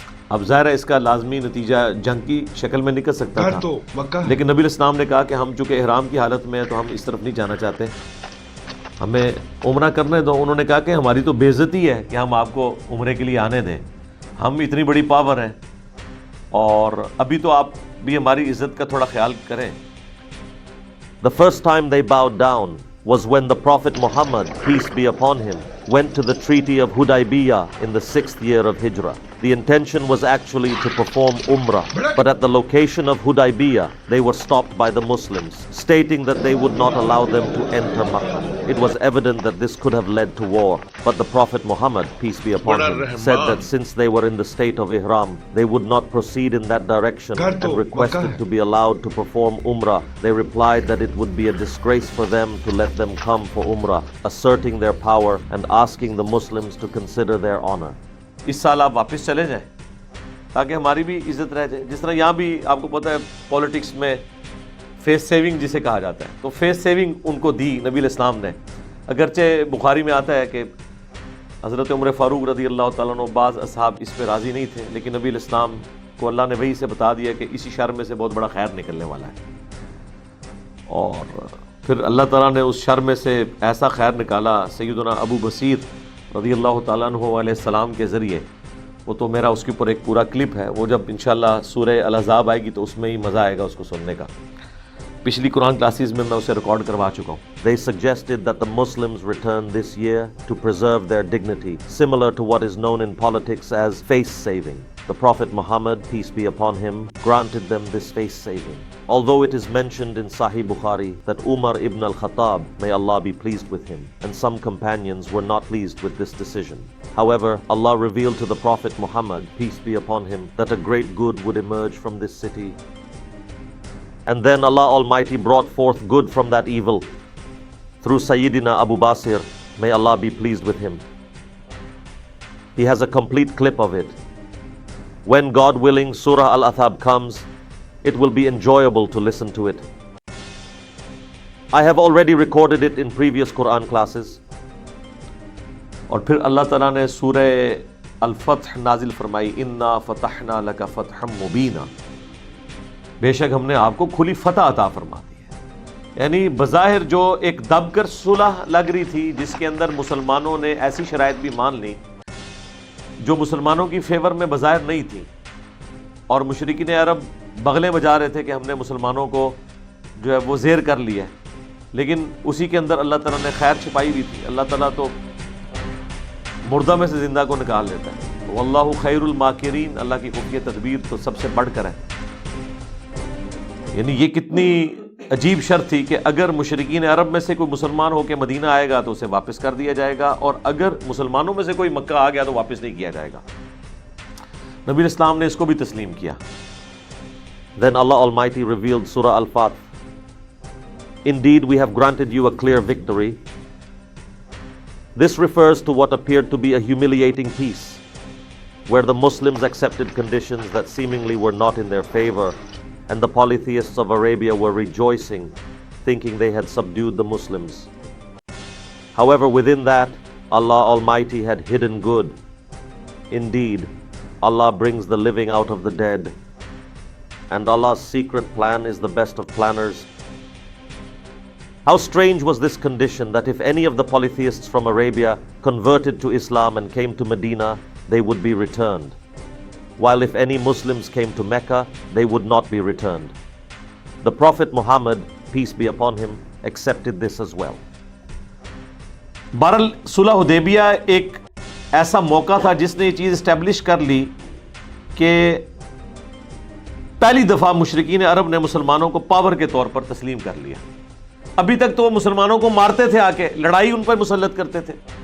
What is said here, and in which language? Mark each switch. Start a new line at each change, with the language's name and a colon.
Urdu: اب ظاہر ہے اس کا لازمی نتیجہ جنگ کی شکل میں نکل سکتا تھا، لیکن نبی علیہ السلام نے کہا کہ ہم چونکہ احرام کی حالت میں ہیں تو ہم اس طرف نہیں جانا چاہتے، ہمیں عمرہ کرنے دو. انہوں نے کہا کہ ہماری تو بے عزتی ہے کہ ہم آپ کو عمرے کے لیے آنے دیں، ہم اتنی بڑی پاور ہیں اور ابھی تو آپ بھی ہماری عزت کا تھوڑا خیال کریں.
English: The first time they bowed down was when the Prophet Muhammad, peace be upon him, went to the Treaty of Hudaybiyah in the 6th year of Hijrah. The intention was actually to perform Umrah, but at the location of Hudaybiyah, they were stopped by the Muslims, stating that they would not allow them to enter Makkah. It was evident that this could have led to war, but the Prophet Muhammad, peace be upon him, said that since they were in the state of Ihram, they would not proceed in that direction and requested to be allowed to perform Umrah. They replied that it would be a disgrace for them to let them come for Umrah, asserting their power and asking the Muslims to consider their honor.
Urdu: اس سال آپ واپس چلے جائیں تاکہ ہماری بھی عزت رہ جائے. جس طرح یہاں بھی آپ کو پتہ ہے پولیٹکس میں فیس سیونگ جسے کہا جاتا ہے، تو فیس سیونگ ان کو دی نبی علیہ السلام نے. اگرچہ بخاری میں آتا ہے کہ حضرت عمر فاروق رضی اللہ تعالیٰ عنہ بعض اصحاب اس پہ راضی نہیں تھے، لیکن نبی علیہ السلام کو اللہ نے وحی سے بتا دیا کہ اسی شر میں سے بہت بڑا خیر نکلنے والا ہے. اور پھر اللہ تعالیٰ نے اس شر میں سے ایسا خیر نکالا سیدنا ابو بصیر رضی اللہ تعالیٰ عنہ علیہ السلام کے ذریعے. وہ تو میرا اس کے اوپر ایک پورا کلپ ہے، وہ جب انشاءاللہ سورہ الاحزاب آئے گی تو اس میں ہی مزہ آئے گا اس کو سننے کا. پچھلی قرآن کلاسز میں اسے ریکارڈ کروا چکا ہوں.
English: They suggested that the Muslims return this year to preserve their dignity, similar to what is known in politics as face saving. the Prophet Muhammad, peace be upon him, granted them this face saving. Although it is mentioned in Sahih Bukhari that Umar ibn al-Khattab, may Allah be pleased with him, and some companions were not pleased with this decision. However, Allah revealed to the Prophet Muhammad, peace be upon him, that a great good would emerge from this city. And then Allah Almighty brought forth good from that evil through Sayyidina Abu Basir, may Allah be pleased with him. He has a complete clip of it. When God willing Surah Al-Athab comes, it will be enjoyable to listen to it. I have already recorded it in previous Quran classes.
Urdu: اور پھر اللہ تعالیٰ نے سورہ الفتح نازل فرمائی،
Arabic: انا فتحنا لک فتحا مبینا،
Urdu: بے شک ہم نے آپ کو کھلی فتح عطا فرما دی ہے. یعنی بظاہر جو ایک دب کر صلح لگ رہی تھی، جس کے اندر مسلمانوں نے ایسی شرائط بھی مان لی جو مسلمانوں کی فیور میں بظاہر نہیں تھی، اور مشرکین عرب بغلیں بجا رہے تھے کہ ہم نے مسلمانوں کو جو ہے وہ زیر کر لیا ہے، لیکن اسی کے اندر اللہ تعالیٰ نے خیر چھپائی بھی تھی. اللہ تعالیٰ تو مردہ میں سے زندہ کو نکال لیتا ہے.
Arabic: واللہ خیر الماکرین،
Urdu: اللہ کی خفیہ تدبیر تو سب سے بڑھ کر ہے. یعنی یہ کتنی عجیب شرط تھی کہ اگر مشرکین عرب میں سے کوئی مسلمان ہو کے مدینہ آئے گا تو اسے واپس کر دیا جائے گا، اور اگر مسلمانوں میں سے کوئی مکہ آ گیا تو واپس نہیں کیا جائے گا. نبی اسلام نے اس کو بھی تسلیم کیا.
English: Then Allah Almighty revealed Surah Al-Fath. Indeed, we have granted you a clear victory. This refers to what appeared to be a humiliating peace, where the Muslims accepted conditions that seemingly were not in their favor, and the polytheists of Arabia were rejoicing, thinking they had subdued the Muslims. However, within that, Allah Almighty had hidden good. Indeed, Allah brings the living out of the dead, and Allah's secret plan is the best of planners. How strange was this condition that if any of the polytheists from Arabia converted to Islam and came to Medina, they would be returned, while if any Muslims came to Mecca, they would not be returned. The Prophet Muhammad, peace be upon him, accepted this as well.
Urdu: بہرحال صلح حدیبیہ ایک ایسا موقع تھا جس نے یہ چیز اسٹیبلش کر لی کہ پہلی دفعہ مشرکین عرب نے مسلمانوں کو پاور کے طور پر تسلیم کر لیا. ابھی تک تو وہ مسلمانوں کو مارتے تھے، آ کے لڑائی ان پر مسلط کرتے تھے.